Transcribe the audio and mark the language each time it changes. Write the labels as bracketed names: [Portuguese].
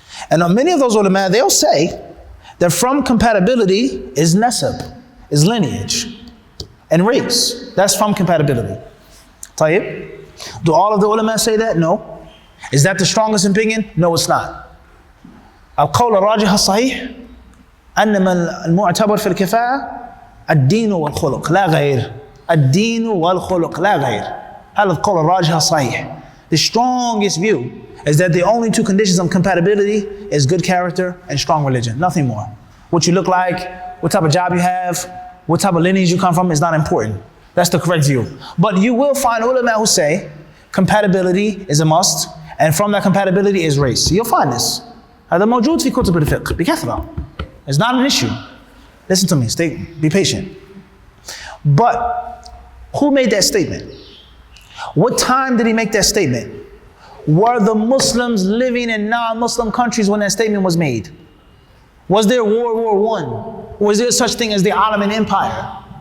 [English] And many of those ulama, they'll say that from compatibility is nasab, is lineage, and race. That's from compatibility. Tayyib? Do all of the ulama say that? No. Is that the strongest opinion? No, it's not. [Arabic] القول الراجح الصحيح أنما المعتبر في الكفاءة الدين والخلق لا غير. الدين والخلق لا غير. هذا القول الراجح الصحيح. [English] The strongest view is that the only two conditions of compatibility is good character and strong religion, nothing more. What you look like, what type of job you have, what type of lineage you come from is not important. That's the correct view. But you will find ulama who say compatibility is a must, and from that compatibility is race. You'll find this. [Arabic] هذا موجود في كتب الفقه بكثرة. [English] It's not an issue. Listen to me, be patient. But who made that statement? What time did he make that statement? Were the Muslims living in non-Muslim countries when that statement was made? Was there World War I? Was there such thing as the Ottoman Empire?